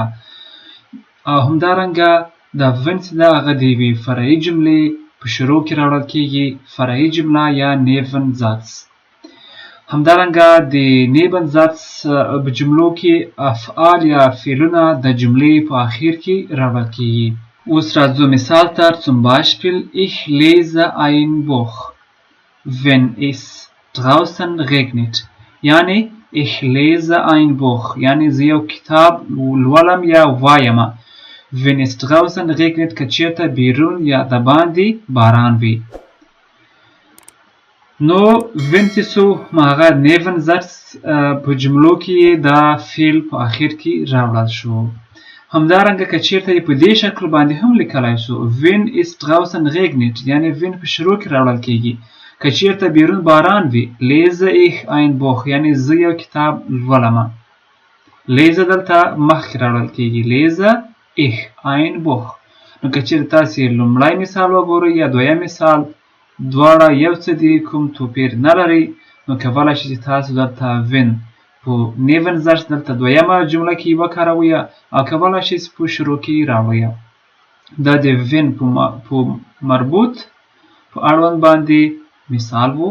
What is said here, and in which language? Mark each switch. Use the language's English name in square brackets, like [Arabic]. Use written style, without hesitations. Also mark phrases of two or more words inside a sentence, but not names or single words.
[Pashto] او همدارنګه دا وین چې ده هغه د یوې فرعي جملې په شروع کې راوړل کیږي. فرعي جمله یا نیبنزاتس. همدارنګه د نیبنزاتس په جملو کې افعال یا فعلونه د جملې په اخر کې راوړل کیږي. اوس راځو مثال ته. [German] zum Beispiel ich lese ein Buch wenn es draußen regnet. [Pashto] یعنی [German] ich lese ein Buch [Pashto] یعنی زه یو کتاب لولم یا وایم. [German] wenn es draußen regnet [Pashto] که چیرته بیرون یا د باندې باران وي. نو wenn چې سو هغه نیبنزاتس په جملو کې دا فعل په اخر کې راوړل شو. همدارنګه که چیرته په دې شکل باندې هم لیکلی شو [German] wenn es draußen regnet [Pashto] یعنی wenn په شروع کې راوړل کیږي. که چیرته بیرون باران وي [German] lese ich ein Buch [Pashto] یعنی زه یو کتاب لولم. [German] lese [Pashto] دلته مخکې راوړل کیږي [German] lese ich ein Buch. [Pashto] نو که چیرته تاسې لومړی مثال وګورئ یا دویم مثال دواړه یو څه دي کوم توپیر نه لري نو کولی شئ چې تاسو دلته when په نیبنزاتس دلته دویمه جمله کې وکاروئ او کولی شئ چې په شروع کې راوړئ. دا د when په مربوط په اړوند باندې مثال وو.